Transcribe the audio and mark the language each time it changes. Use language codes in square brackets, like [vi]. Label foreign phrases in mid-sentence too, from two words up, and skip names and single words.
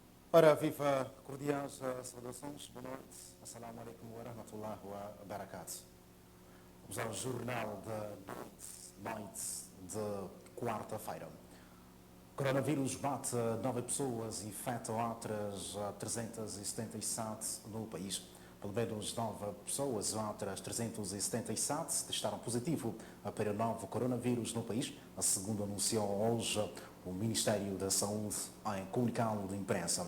[pt] Ora, viva, cordiais saudações, boa noite. [ar] السلام عليكم ورحمة الله وبركاته. [pt] Vamos ao jornal da noite de quarta-feira. Coronavírus bate 9 pessoas e infecta outras 377 no país. Pelo menos 9 pessoas, outras 377, testaram positivo para o novo coronavírus no país, segundo anunciou hoje o Ministério da Saúde em comunicado de imprensa.